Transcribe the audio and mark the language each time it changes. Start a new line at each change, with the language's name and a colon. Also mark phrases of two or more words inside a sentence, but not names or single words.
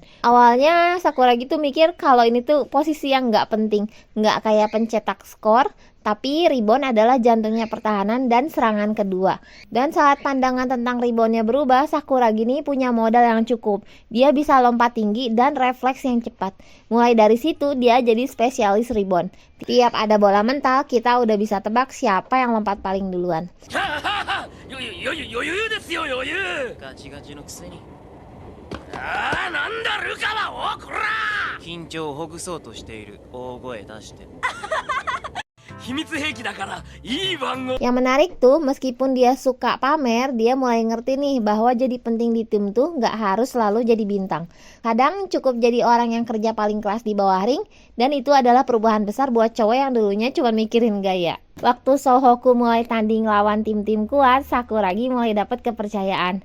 Indonesian: Awalnya Sakuragi tuh mikir kalau ini tuh posisi yang nggak penting, nggak kayak pencetak skor, tapi rebound adalah jantungnya pertahanan dan serangan kedua. Dan saat pandangan tentang reboundnya berubah, Sakuragi ini punya modal yang cukup. Dia bisa lompat tinggi dan refleks yang cepat. Mulai dari situ dia jadi spesialis rebound. Tiap ada bola mental, kita udah bisa tebak siapa yang lompat paling duluan.
Japanese: 余裕ですよ余裕ガチガチのくせになんだルカはおこら緊張をほぐそうとしている大声出して秘密兵器だからいい番号
Indonesian: Yang menarik tuh, meskipun dia suka pamer, dia mulai ngerti nih bahwa jadi penting di tim tuh nggak harus selalu jadi bintang. Kadang cukup jadi orang yang kerja paling kelas di bawah ring, dan itu adalah perubahan besar buat cowok yang dulunya cuma mikirin gaya. Waktu Sohoku mulai tanding lawan tim-tim kuat, Sakuragi mulai dapat kepercayaan.